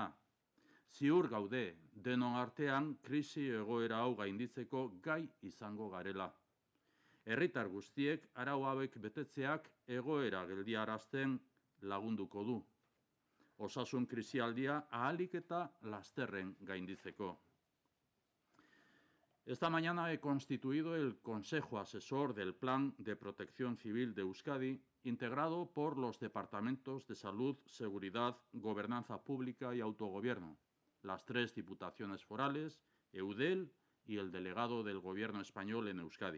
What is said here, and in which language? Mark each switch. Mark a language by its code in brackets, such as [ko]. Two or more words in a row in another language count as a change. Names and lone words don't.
[eu] Ziur gaude, denon artean krisi egoera hau gainditzeko gai izango garela. Herritar guztiek arau hauek betetzeak egoera geldiarazten lagunduko du. Osasun krisialdia ahalik eta lasterren gainditzeko. [es] Esta mañana he constituido el Consejo Asesor del Plan de Protección Civil de Euskadi, integrado por los departamentos de Salud, Seguridad, Gobernanza Pública y Autogobierno, las 3 diputaciones forales, Eudel y el delegado del Gobierno español en Euskadi.